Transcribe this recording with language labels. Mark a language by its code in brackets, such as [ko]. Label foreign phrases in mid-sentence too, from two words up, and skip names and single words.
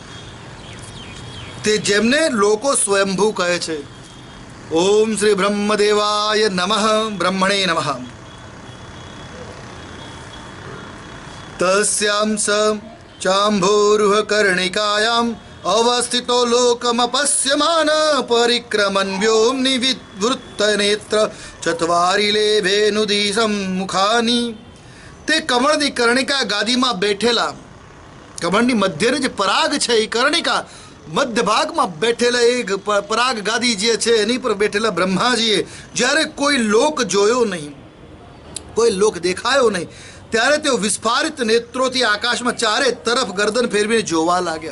[gu] તે જેમને લોકો સ્વયંભૂ કહે છે. [sa] ॐ श्री ब्रह्मदेवाय नमः. ब्रह्मणे नमः. तस्याम स चांभोरुह कर्णिकायाम अवस्थितो लोकमपश्यमान परिक्रमन् व्योम्नि विवृत्तनेत्र चत्वारि लेभेनुदिशं मुखानि. [gu] તે કમળની કર્ણિકા ગાદીમાં બેઠેલા, કમળની મધ્યની જે પરાગ છે એ કર્ણિકા મધ્ય ભાગમાં બેઠેલા એક પરાગ ગાદી જે છે એની પર બેઠેલા બ્રહ્માજીએ જ્યારે કોઈ લોક જોયો નહીં, કોઈ લોક દેખાયો નહીં, ત્યારે તેઓ વિસ્ફારિત નેત્રોથી આકાશમાં ચારે તરફ ગરદન ફેરવીને જોવા લાગ્યા.